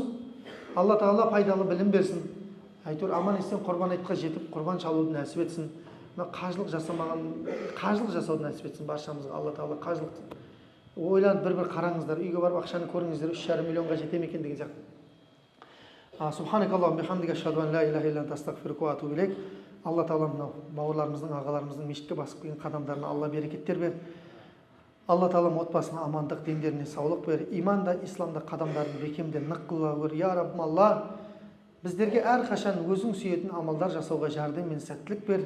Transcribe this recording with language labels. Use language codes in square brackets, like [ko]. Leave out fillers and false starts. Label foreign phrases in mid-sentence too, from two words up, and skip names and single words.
[kk] Алла Тағала пайдалы білім берсін. Әйтеуір аман есен құрбан айтқа жетіп, құрбан шалуды нәсіп етсін. Қажылық жасауды нәсіп етсін баршамызға. Алла Тағала қажылық. Ойланып бір қараңыздар, үйге барып ақшаны көріңіздер, 3,5 миллионға жете ме екен деген сияқты. [ar] سبحانك اللهم وبحمدك أشهد أن لا إله إلا أنت أستغفرك وأتوب إليك. [kk] Алла Тағала мынау бауырларымыздың, ағаларымыздың мешітке басып келген қадамдарына Алла берекеттер бер. Алла Тағала отбасына амандық, дендеріне саулық бер. Иманда, исламда қадамдарын бекемде нық қыла көр. Я Раббым Алла, біздерге әрқашан өзің сүйетін амалдар жасауға жәрдем мен сәттілік бер.